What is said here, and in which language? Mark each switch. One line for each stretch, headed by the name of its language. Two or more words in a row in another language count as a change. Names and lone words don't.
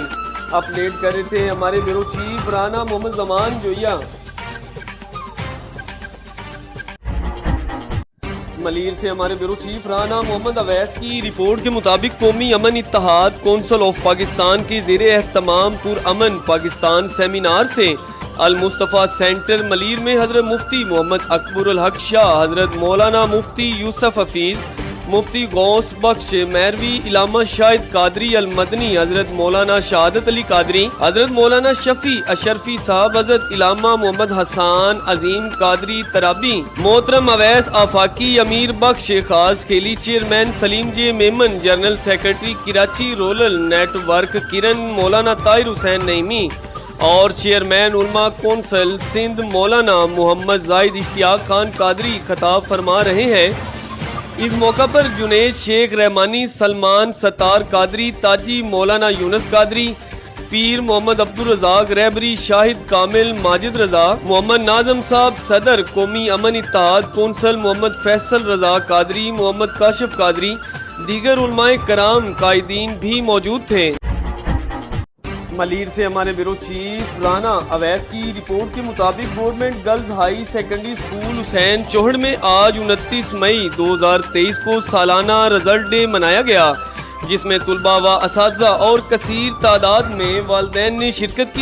Urdu: اپڈیٹ کر رہے تھے ہمارے
English: bureau chief
Urdu: رانا محمد زمان جویا. ملیر سے ہمارے
English: bureau chief
Urdu: رانا محمد اویس کی رپورٹ کے مطابق قومی امن اتحاد کونسل آف پاکستان کے زیر اہتمام پرامن پاکستان سیمینار سے المصطفیٰ سینٹر ملیر میں حضرت مفتی محمد اکبر الحق شاہ، حضرت مولانا مفتی یوسف حفیظ، مفتی غوث بخش میروی، علامہ شاہد قادری المدنی، حضرت مولانا شہادت علی قادری، حضرت مولانا شفیع اشرفی صاحب، حضرت علامہ محمد حسان عظیم قادری ترابی، محترم اویس آفاقی، امیر بخش خاص خیلی، چیئرمین سلیم جے میمن,
English: general secretary
Urdu: کراچی رورل نیٹ ورک کرن، مولانا طاہر حسین نعیمی اور چیئرمین علماء کونسل سندھ مولانا محمد زاہد اشتیاق خان قادری خطاب فرما رہے ہیں. اس موقع پر جنید شیخ رحمانی، سلمان ستار قادری، تاجی مولانا یونس قادری، پیر محمد عبدالرزاق رہبری، شاہد کامل، ماجد رضا، محمد ناظم صاحب صدر قومی امن اتحاد کونسل، محمد فیصل رضا قادری، محمد کاشف قادری، دیگر علمائے کرام قائدین بھی موجود تھے. ملیر سے ہمارے
English: bureau chief
Urdu: رانا اویس کی رپورٹ کے مطابق گورنمنٹ گرلز ہائی سیکنڈری اسکول حسین چوہڑ میں آج 29 مئی 2023 کو سالانہ
English: result day
Urdu: منایا گیا، جس میں طلبہ و اساتذہ اور کثیر تعداد میں والدین نے شرکت کی.